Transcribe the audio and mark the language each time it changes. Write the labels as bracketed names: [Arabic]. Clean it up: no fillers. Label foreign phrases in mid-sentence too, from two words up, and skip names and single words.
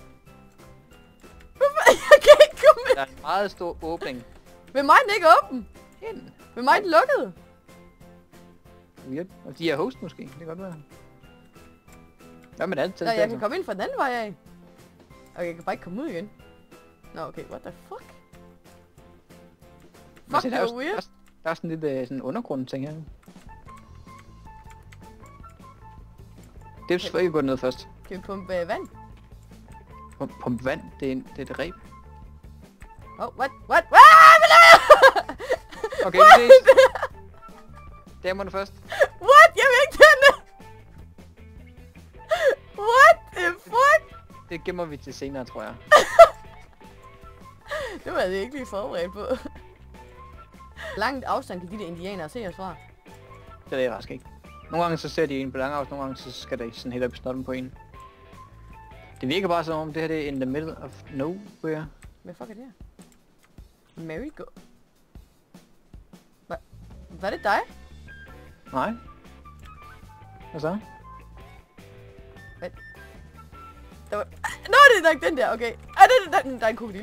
[Danish] Jeg kan ikke gå med. Der er en meget stor åbning. Ved mig den ikke åben. Ind. Ved mig den lukket. [English] Weird. [Danish] Og de er host måske, det kan godt være. Hvad med alt? Nå, jeg kan komme ind fra den anden vej af. Og jeg kan bare ikke komme ud igen. Nå, [English] okay, what the fuck? Fuck, [Danish] det er weird. Der er sådan lidt sådan undergrund ting her. Det er selvfølgelig gå ned først. Kan vi pumpe vand? Pumpe vand? Det er et reb. [English] Oh, what? Ah, [Danish] okay, vi ses. Damerne først. [English] What? [Danish] Jeg vil ikke tænde! [English] What the fuck? [Danish] Det gemmer vi til senere, tror jeg. Det var jeg ikke lige forberedt på. Langt afstand kan de der indianere se os fra. Det er det faktisk ikke. Nogle gange så ser de en på lang afstand, nogle gange så skal de sådan helt op i snotten på en. Det virker bare som om det her det er [English] in the middle of nowhere. [Danish] Hvad fuck er det her? Merry-go... Hvad er det dig? Nej. Hvad så? Der var... Nå, det er nok den der, okay. Der er en krokodille.